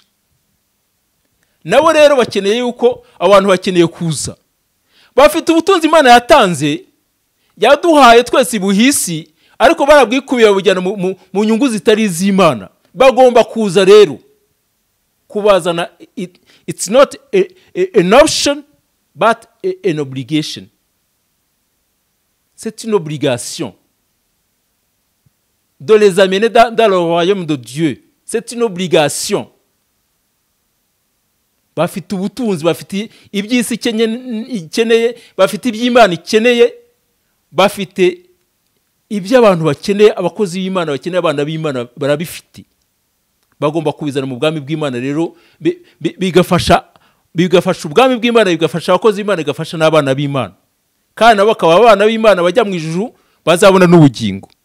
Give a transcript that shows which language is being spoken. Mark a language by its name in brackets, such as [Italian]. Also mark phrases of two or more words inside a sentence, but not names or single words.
[Kinyarwanda] Nabo rero bakeneye yuko abantu bakeneye kuza, bafite ubutunzi Imana yatanze, yaduhaye twese ibuhisi, ariko barabwikubiye bujyana mu nyungu zitari iz'Imana. Bagomba kuza rero kubazana. [English] It's not an option but an obligation. [French] C'est une obligation de les amener dans le royaume de Dieu. C'est une obligation. [Kinyarwanda] Bafite ubutunzi, bafite iby'isi ikeneye, bafite iby'Imana ikeneye, bafite iby'abantu bakeneye, abakozi b'Imana bakeneye, abana b'Imana barabifite. Bagomba kubizana mu bwami bw'Imana rero, bigafasha ubwami bw'Imana, bigafasha abakozi b'Imana, bigafasha n'abana b'Imana, kandi nabo bakaba abana b'Imana bajya mu ijuru, bazabona n'ubugingo.